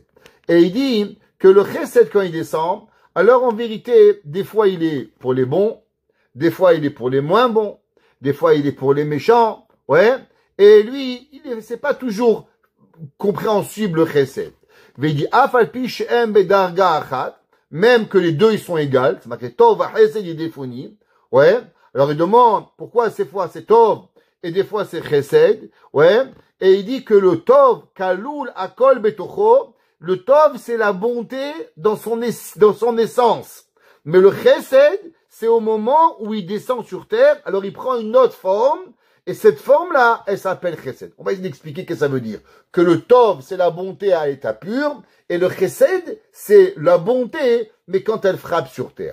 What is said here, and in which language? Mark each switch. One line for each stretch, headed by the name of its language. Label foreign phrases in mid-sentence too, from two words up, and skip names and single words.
French: Et il dit que le Chesed, quand il descend, alors en vérité, des fois il est pour les bons, des fois il est pour les moins bons, des fois il est pour les méchants, ouais. Et lui, c'est pas toujours compréhensible le Chesed. Mais il dit
Hebrew: אף על פי שהם בדרגה אחת,
French: même que les deux ils sont égaux, c'est marqué
Hebrew: טוב חסד ירדפוני,
French: ouais. Alors il demande pourquoi ces fois c'est Tov et des fois c'est Chesed, ouais. Et il dit que le
Hebrew: טוב כלול הכל בתוכו,
French: le Tov, c'est la bonté dans son essence. Mais le Chesed, c'est au moment où il descend sur terre, alors il prend une autre forme, et cette forme-là, elle s'appelle Chesed. On va essayer d'expliquer ce que ça veut dire. Que le Tov, c'est la bonté à l'état pur, et le Chesed, c'est la bonté, mais quand elle frappe sur terre.